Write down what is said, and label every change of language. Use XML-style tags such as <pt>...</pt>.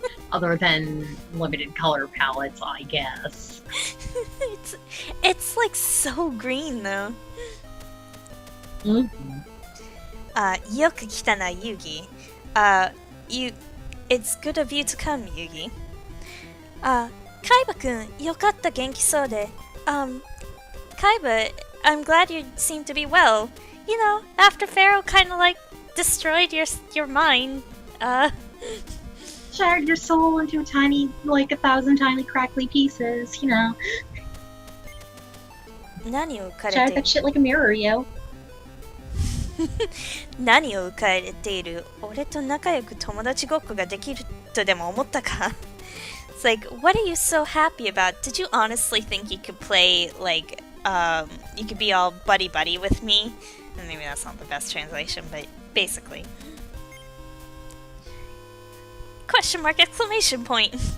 <en>Other than limited color palettes, I guess. it's like so green though. Mm-hmm.</en> <ja>よく来たな、Yugi.</ja> <en>It's good of you to come, Yugi.</en> <ja>カイバくん、よかった元気そうで。</ja> <en>Kaiba, I'm glad you seem to be well. You know, after Pharaoh kind of like destroyed your mind. Shattered your soul into tiny, like 1,000 tiny crackly pieces, you know.</en> <ja>何を浮かれ</ja> <en>Shattered</en> <ja>て</ja> <en>that shit like a mirror, yo.</en> <ja>何を浮かれている俺と仲良く友達ごっこができるとでも思ったか</ja> <en>It's like, what are you so happy about? Did you honestly think you could play, like, you could be all buddy-buddy with me? And maybe that's not the best translation, but basically. Question mark, exclamation point.</en>